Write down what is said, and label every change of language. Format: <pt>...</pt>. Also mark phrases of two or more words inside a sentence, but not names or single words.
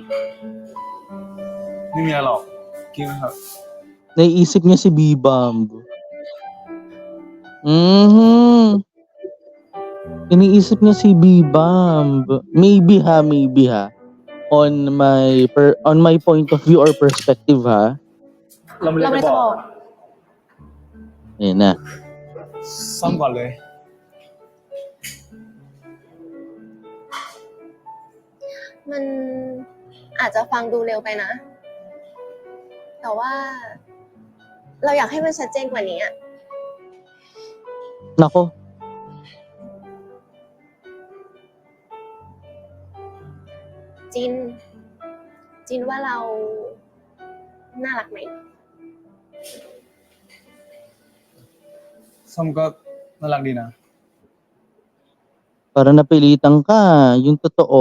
<th>ไม่มีอะไรหรอกกินไหมครับ</th> <tl>Naiisip niya si Bibam. Mhm. Iniisip niya si Bibam.</tl> <en>Maybe ha. On my point of view or perspective ha.</en> <th>เราไม่ เรา ได้ ไม่ จะ จะ บบ อ อก ก</th> <tl>Ayan na.</tl> <th>ซ่อมก่อนเลย มันอาจจะฟังดูเร็วไปนะ แต่ว่า เราอยากให้มันชัดเจนกว่านี้อะ</th> <tl>Nako.</tl> <th>จินว่าเราน่ารักไหม ซ่อมก็น่ารักดีนะ</th> <tl>Para napilitan ka. Yung totoo.</tl>